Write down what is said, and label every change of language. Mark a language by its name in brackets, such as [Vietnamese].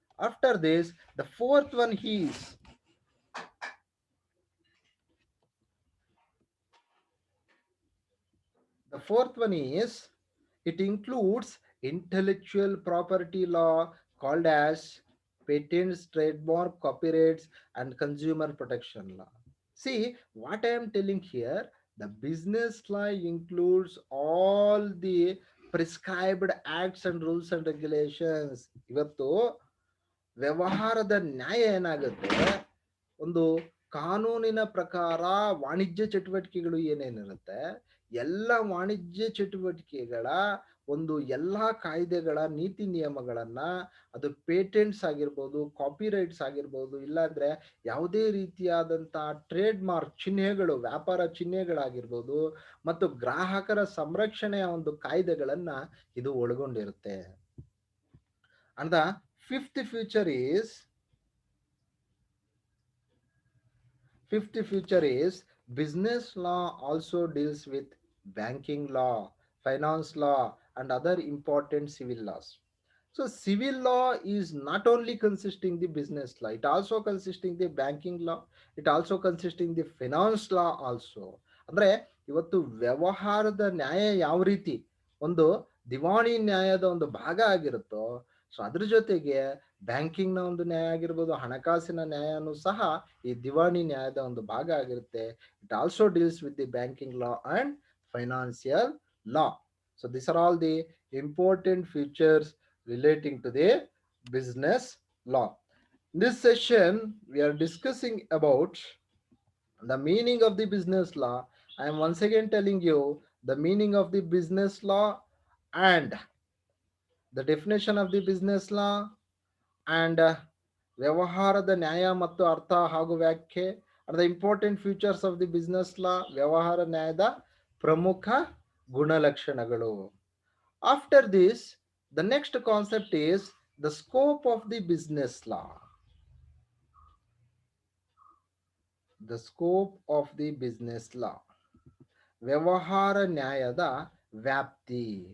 [English] After this, the fourth one is The fourth one is it includes intellectual property law called as patents, trademark, copyrights, and consumer protection law. See what I am telling here. The business law includes all the prescribed acts and rules and regulations. [Kannada] ಇವತ್ತು ವ್ಯವಹಾರದ ನ್ಯಾಯ ಏನಾಗುತ್ತೆ, ಒಂದು ಕಾನೂನಿನ ಪ್ರಕಾರ ವಾಣಿಜ್ಯ ಚಟುವಟಿಕೆಗಳು ಏನೇನಿರುತ್ತೆ, ಎಲ್ಲ ವಾಣಿಜ್ಯ ಚಟುವಟಿಕೆಗಳ ಒಂದು ಎಲ್ಲ ಕಾಯ್ದೆಗಳ ನೀತಿ ನಿಯಮಗಳನ್ನ, ಅದು ಪೇಟೆಂಟ್ಸ್ ಆಗಿರ್ಬೋದು, ಕಾಪಿರೈಟ್ಸ್ ಆಗಿರ್ಬೋದು, ಇಲ್ಲಾಂದ್ರೆ ಯಾವುದೇ ರೀತಿಯಾದಂತಹ ಟ್ರೇಡ್ ಮಾರ್ಕ್ ಚಿಹ್ನೆಗಳು, ವ್ಯಾಪಾರ ಚಿಹ್ನೆಗಳಾಗಿರ್ಬೋದು, ಮತ್ತು ಗ್ರಾಹಕರ ಸಂರಕ್ಷಣೆಯ ಒಂದು ಕಾಯ್ದೆಗಳನ್ನ ಇದು ಒಳಗೊಂಡಿರುತ್ತೆ. [English] And the fifth feature is Fifth feature is business law also deals with banking law, finance law, and other important civil laws. So civil law is not only consisting the business law, it also consisting the banking law, it also consisting the finance law also. [Kannada] ಅಂದ್ರೆ ಇವತ್ತು ವ್ಯವಹಾರದ ನ್ಯಾಯ ಯಾವ ರೀತಿ ಒಂದು ದಿವಾಣಿ ನ್ಯಾಯದ ಒಂದು ಭಾಗ ಆಗಿರುತ್ತೋ, ಸೊ ಅದ್ರ ಜೊತೆಗೆ ಬ್ಯಾಂಕಿಂಗ್ನ ಒಂದು ನ್ಯಾಯ ಆಗಿರ್ಬೋದು, ಹಣಕಾಸಿನ ನ್ಯಾಯನೂ ಸಹ ಈ ದಿವಾಣಿ ನ್ಯಾಯದ ಒಂದು ಭಾಗ ಆಗಿರುತ್ತೆ. [English] It also deals with the banking law and financial law. So this are all the important features relating to the business law. In this session, we are discussing about the meaning of the business law. I am once again telling you the meaning of the business law and the definition of the business law and [Kannada] ವ್ಯವಹಾರದ ನ್ಯಾಯ ಮತ್ತು ಅರ್ಥ ಹಾಗೂ ವ್ಯಾಖ್ಯೆ [English] are the important features of the business law. [Kannada] ವ್ಯವಹಾರ ನ್ಯಾಯದ ಪ್ರಮುಖ ಗುಣಲಕ್ಷಣಗಳು. [English] After this, the next concept is the scope of the business law. The scope of the business law. [Kannada] ವ್ಯವಹಾರ ನ್ಯಾಯದ ವ್ಯಾಪ್ತಿ.